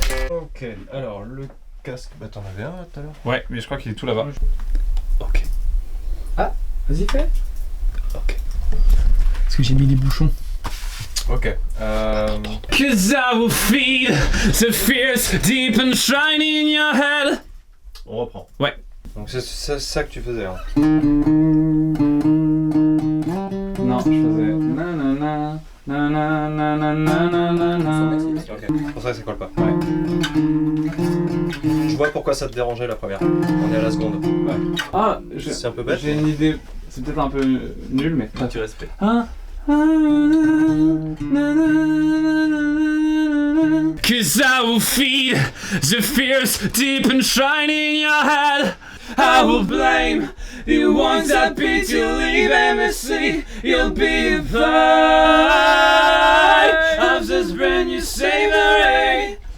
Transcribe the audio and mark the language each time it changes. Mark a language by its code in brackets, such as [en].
[fr] Ok, alors le casque, bah t'en avais un tout à l'heure. Ouais, mais je crois qu'il est tout là-bas. Ok. Ah, vas-y, fais. Ok. Parce que j'ai mis les bouchons. Ok. [en] Cause I will feed the fears deep and shiny in your head. [fr] On reprend. Ouais. Donc c'est ça que tu faisais. Hein. Non, je faisais nanana, nanana, nanana. Ok, pour ça ça colle pas. Ouais. Je vois pourquoi ça te dérangeait la première. On est à la seconde. Ouais. Ah, C'est un peu bête. j'ai une idée. C'est peut-être un peu nul, mais. Tu respectes. [en] Cause I will feed the fears deep and shiny in your head. I will blame the ones that beat you, leave them asleep. You'll be a part of this brand new savory.